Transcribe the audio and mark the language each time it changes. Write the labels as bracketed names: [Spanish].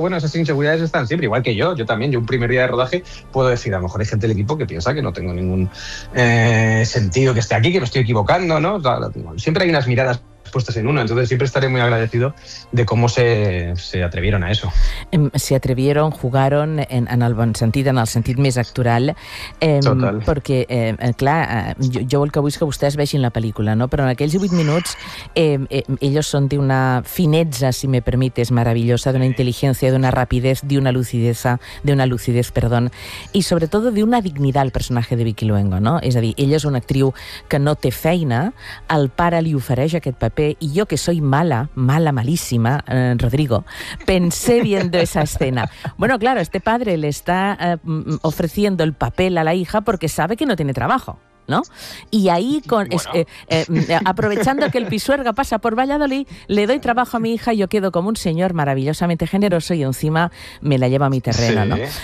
[Spanish] Bueno, esas inseguridades están siempre, igual que yo también, yo un primer día de rodaje puedo decir, a lo mejor hay gente del equipo que piensa que no tengo ningún sentido que esté aquí, que me estoy equivocando, ¿no? Siempre hay unas miradas puestas en uno, entonces siempre estaré muy agradecido de cómo se atrevieron a eso. Se atrevieron, [Catalan] jugaron en el bon sentit, en el sentit més actoral, perquè clar, jo el que vull és que vostès vegin la pel·lícula, no? Però en aquells 8 minuts ells són d'una finezza, [Spanish] si me permites, maravillosa, [Catalan] d'una intel·ligència, [Spanish] d'una rapidez, d'una lucidez, perdón, [Catalan] i sobretot d'una dignitat al personatge de Vicky Luengo, no? És a dir, ella és una actriu que no té feina, el pare li ofereix aquest paper i jo, [Spanish] que soy malíssima, Rodrigo, pensé viendo esa escena. Bueno, claro, este padre le está ofreciendo el papel a la hija porque sabe que no tiene trabajo, ¿no? Y ahí, aprovechando que el Pisuerga pasa por Valladolid, le doy trabajo a mi hija y yo quedo como un señor maravillosamente generoso y encima me la llevo a mi terreno, sí, ¿no?